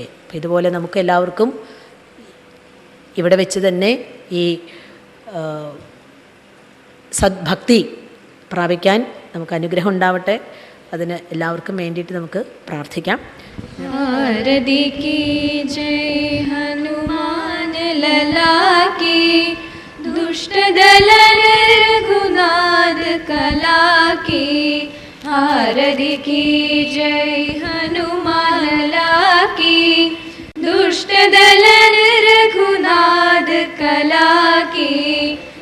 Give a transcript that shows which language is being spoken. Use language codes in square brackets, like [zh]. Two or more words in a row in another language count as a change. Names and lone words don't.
[ml] അപ്പം ഇതുപോലെ നമുക്ക് എല്ലാവർക്കും ഇവിടെ വെച്ച് തന്നെ ഈ സദ്ഭക്തി പ്രാപിക്കാൻ നമുക്ക് അനുഗ്രഹം ഉണ്ടാവട്ടെ. അതിന് എല്ലാവർക്കും വേണ്ടിയിട്ട് നമുക്ക് പ്രാർത്ഥിക്കാം. [hi] आरती की जय हनुमान लला की, दुष्टदल रघुनाथ कला की. आरती की जय हनुमान लला की, दुष्टदल रघुनाथ कला की.